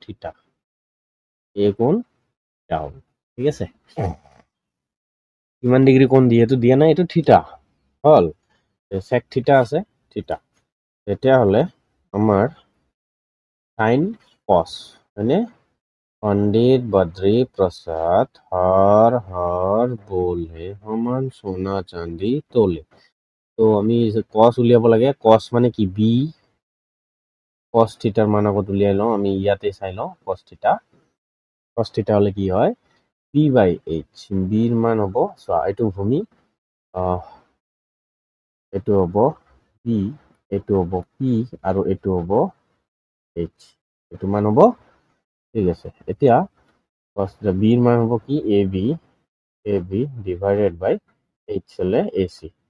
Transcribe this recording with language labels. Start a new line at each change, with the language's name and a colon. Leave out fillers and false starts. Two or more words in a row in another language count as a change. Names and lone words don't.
Assamese: থিটা এই কোণ ডাউন ঠিক আছে কিমান ডিগ্ৰী কোণ যিহেতু দিয়া নাই এইটো থিটা হল sec থিটা আছে থিটা তেতিয়াহ'লে আমাৰ sin cos হয়নে
Hindi: पंडित बद्री प्रसाद हर हर बोले समान सोना चांदी तोले तो
Assamese: আমি cos উলিয়াব লাগে cos মানে কি b cos থিটাৰ মান আগত উলিয়াই লওঁ আমি ইয়াতে চাই লওঁ cos থিটা হলে কি হয়
English: p by h
Assamese: b ৰ মান হ'ব চোৱা এইটো ভূমি এইটো হ'ব p এইটো হ'ব p আৰু এইটো হ'ব h এইটো মান হ'ব ঠিক আছে এতিয়া cos b ৰ মান হ'ব কি
English: ab divided by h
Assamese: হলে ac